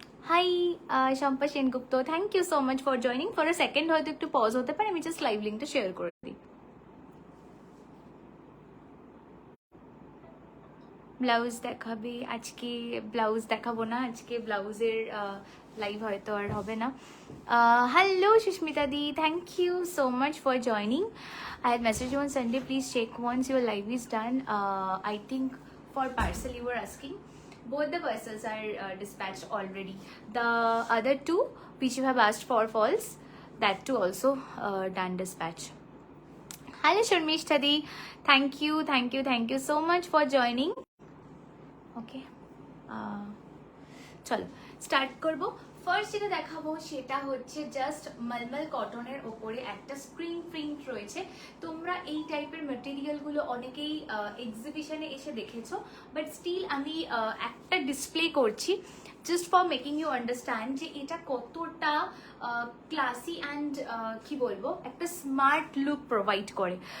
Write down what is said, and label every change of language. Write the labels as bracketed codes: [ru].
[bn] High Shampa Sengupta, [en] Thank you so much for joining. [bn] For a second হয়তো একটু pause হতে পারে, আমি জাস্ট লাইভ লিঙ্কটা শেয়ার করে দিই। ব্লাউজ দেখাবে আজকে? ব্লাউজ দেখাবো না আজকে, ব্লাউজের লাইভ হয়তো আর হবে না। Hello Susmita the, [en] Thank you so much for joining. I had messaged you on Sunday, please check once your live is done. I think for parcel you were asking. Both the parcels are dispatched already. The other two which you have asked for false, that too also done dispatch. Hello Sharmishta di, thank you so much for joining. [bn] ওকে, চলো start করবো। First যেটা দেখাবো সেটা হচ্ছে just মলমল কটনের ওপরে একটা screen print রয়েছে। তোমরা এই টাইপের মেটেরিয়ালগুলো অনেকেই এক্সিবিশনে এসে দেখেছো, বাট স্টিল আমি একটা ডিসপ্লে করছি [en] just for making you understand [bn] যে এটা কতটা ক্লাসি অ্যান্ড কি বলবো, একটা স্মার্ট লুক প্রোভাইড করে।